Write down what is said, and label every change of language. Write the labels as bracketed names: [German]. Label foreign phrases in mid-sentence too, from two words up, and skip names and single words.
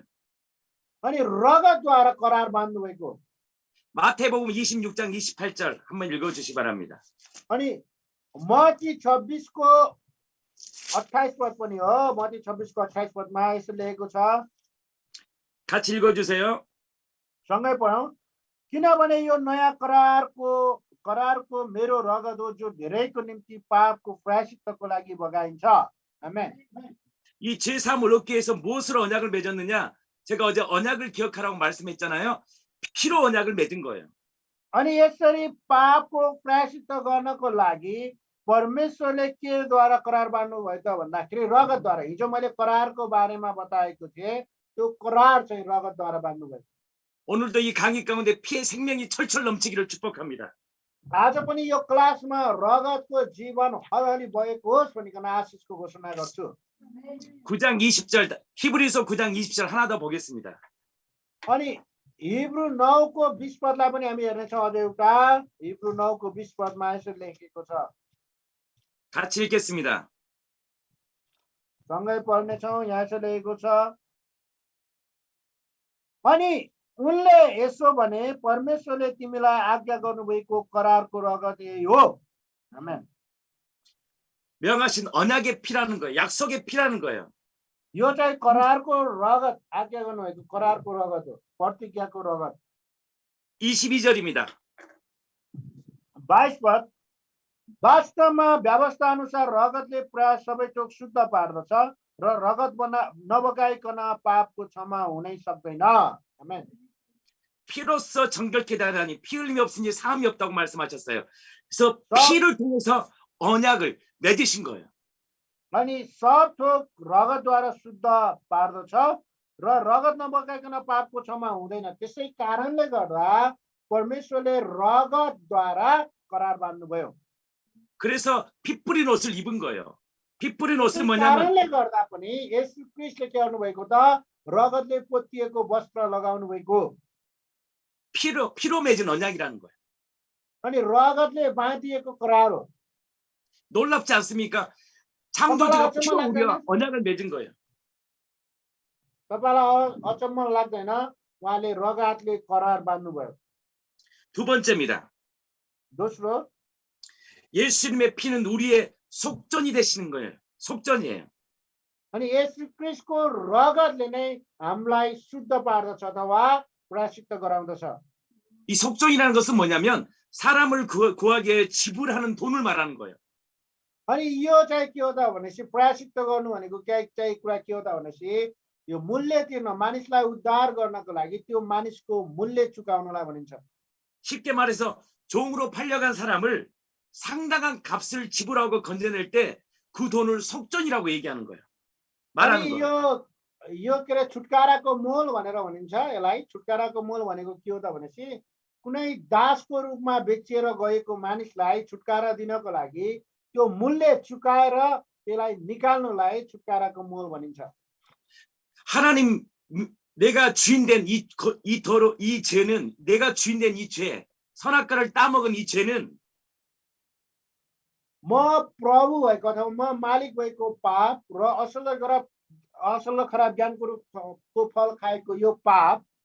[Nepali] अनि रगतद्वारा करार बाँध्नुभएको [Korean] 마태복음 26장 28절 한번 읽어주시기 바랍니다. [Nepali] अनि मत्ती 26 को 28 पद पनि हो मत्ती 26 को 28 पदमा यसो लेखेको छ [Korean] 같이 읽어주세요. [Nepali] सँगै पढौँ किनभने यो नयाँ करारको मेरो रगत हो जो धेरैको निम्ति पापको प्रायश्चित्तको लागि बगाइन्छ आमेन [Korean] 이 제3을 얻기 위해서 무엇으로 언약을 맺었느냐? 제가 어제 언약을 기억하라고 말씀했잖아요. 피로 언약을 맺은 거예요. [Nepali] अनि यसरी पापको प्रायश्चित्त गर्नको लागि परमेश्वरले केद्वारा करार बाँध्नु भयो त भन्दाखेरि रगतद्वारा हिजो मैले करारको बारेमा बताएको थिएँ त्यो करार चाहिँ रगतद्वारा बाँध्नु भयो [Korean] 오늘도 이 강의 가운데 피의 생명이 철철 넘치기를 축복합니다. [Nepali] आज पनि यो क्लासमा रगतको जीवन हरहरी बगेको होस् भनिकन आशिषको घोषणा गर्छु [Korean] 9장 20절 히브리서 9장 20절 하나 더 보겠습니다. [Nepali] अनि हिब्रू 9 को 20 पदलाई पनि हामी हेर्नेछौँ अझ एउटा हिब्रू 9 को 20 पदमा यसरी लेखेको छ [Korean] 같이 읽겠습니다. [Nepali] सँगै पढ्नेछौँ यहाँ यसो लेखेको छ अनि उनले यसो भने परमेश्वरले तिमीलाई आज्ञा गर्नुभएको करारको रगत यही हो आमेन [Korean] 명하신 언약의 피라는 거예요. 약속의 피라는 거예요. [Nepali] यो चाहिँ करारको रगत आज्ञा गर्नुभएको करारको रगत हो प्रतिज्ञाको रगत [Korean] 22절입니다. [Nepali] 22 पद वास्तवमा व्यवस्था अनुसार रगतले प्राय सबै थोक शुद्ध पार्दछ र रगत नबगाइकन पापको क्षमा हुनै सक्दैन आमेन [Korean] 피로써 정결케 되다니 피 흘림이 없으니 사함이 없다고 말씀하셨어요. 그래서 피를 통해서 언약을 맺으신 거예요. [Nepali] अनि सब थोक रगतद्वारा शुद्ध पार्दछ र रगत नबगाइकन पापको क्षमा हुँदैन त्यसै कारणले गर्दा परमेश्वरले रगतद्वारा करार बाँध्नुभयो [Korean] 그래서 피 뿌린 옷을 입은 거예요. 피 뿌린 옷은 [Nepali] त्यस [Korean] 뭐냐면 [Nepali] कारणले गर्दा पनि येशू क्रिस्टले के गर्नुभएको त रगतले पोतिएको वस्त्र लगाउनु भएको [Korean] 피로 맺은 언약이라는 거예요. [Nepali] अनि रगतले बाँधिएको करार हो [Korean] 놀랍지 않습니까? 창조주가 피로 우리와 언약을 맺은 거예요. [Nepali] तपाईलाई अचम्म लाग्दैन उहाँले रगतले करार बाँध्नुभयो [Korean] 두 번째입니다. [Nepali] दोस्रो [Korean] 예수님의 피는 우리의 속전이 되시는 거예요. 속전이에요. [Nepali] अनि येशू क्रिस्टको रगतले नै हामीलाई शुद्ध पार्दछ अथवा प्रायश्चित्त गराउँदछ [Korean] 이 속전이라는 것은 뭐냐면 사람을 구하기 위해 지불하는 돈을 말하는 거예요. [Nepali] अनि यो चाहिँ के हो त भनेपछि प्रायश्चित्त गर्नु भनेको चाहिँ कुरा के हो त भनेपछि यो मूल्य तिर्न मानिसलाई उद्धार गर्नको लागि त्यो मानिसको मूल्य चुकाउनलाई भनिन्छ [Korean] 쉽게 말해서 종으로 팔려간 사람을 상당한 값을 지불하고 건져낼 때 그 돈을 속전이라고 얘기하는 거예요. 말하는 [Nepali] अनि [Korean] 거예요. [Nepali] यो के अरे छुटकाराको मोल भनेर भनिन्छ यसलाई छुटकाराको मोल भनेको के हो त भनेपछि कुनै दासको रूपमा बेचिएर गएको मानिसलाई छुटकारा दिनको लागि त्यो मूल्य चुकाएर त्यसलाई निकाल्नुलाई छुटकाराको मोल भनिन्छ [Korean] 하나님 내가 주인된 이 죄는 내가 주인된 이 죄, 선악과를 따먹은 이 죄는 [Nepali] म प्रभु भएको अथवा म मालिक भएको पाप र असल खराब ज्ञानको फल खाएको यो पाप